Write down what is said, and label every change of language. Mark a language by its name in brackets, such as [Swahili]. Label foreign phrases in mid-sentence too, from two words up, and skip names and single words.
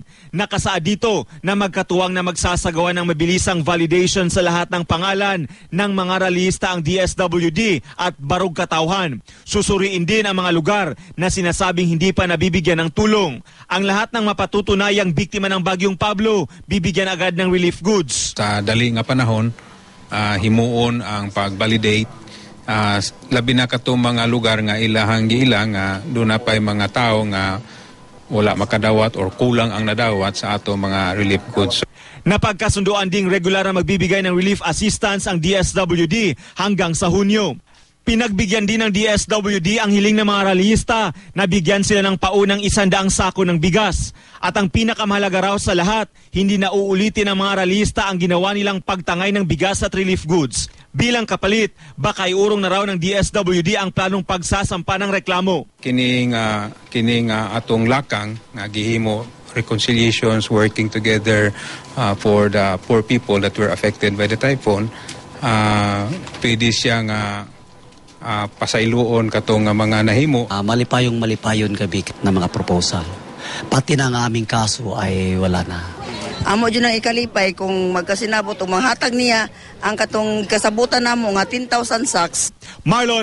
[Filipino] Nakasaad dito na magkatuwang na magsasagawa ng mabilisang validation sa lahat ng pangalan ng mga rallyista ang DSWD at Barog Katauhan. Susuriin din ang mga lugar na sinasabing hindi pa nabibigyan ng tulong. Ang lahat ng mapatutunayang biktima ng Bagyong Pablo, bibigyan agad ng [English] relief goods. [Cebuano] Sa dali nga panahon, himuon ang pag-validate. Labi na katong mga lugar nga ilahang giilang doon na pa'y mga tao nga wala makadawat or kulang ang nadawat sa ato mga [English] relief goods. [Filipino] Napagkasunduan ding regular na magbibigay ng [English] relief assistance [Filipino] ang DSWD hanggang sa Hunyo. Pinagbigyan din ng DSWD ang hiling ng mga rallyista na bigyan sila ng paunang 100 sako ng bigas. At ang pinakamahalaga raw sa lahat, hindi na uulitin ng mga rallyista ang ginawa nilang pagtangay ng bigas at [English] relief goods. [Filipino] Bilang kapalit, baka iurong na raw ng DSWD ang planong pagsasampa ng reklamo. [Cebuano] Kining atong lakang nga gihimo reconciliations, [English] working together for the poor people that were affected by the typhoon, [Cebuano] pwede siya nga pasailuon katong mga nahimo. Malipayon gabi na mga proposal. Pati na nga aming kaso ay wala na. Amo dyan ang ikalipay kung magkasinabot o manghatag niya ang katong kasabutan namo nga 10,000 sacks.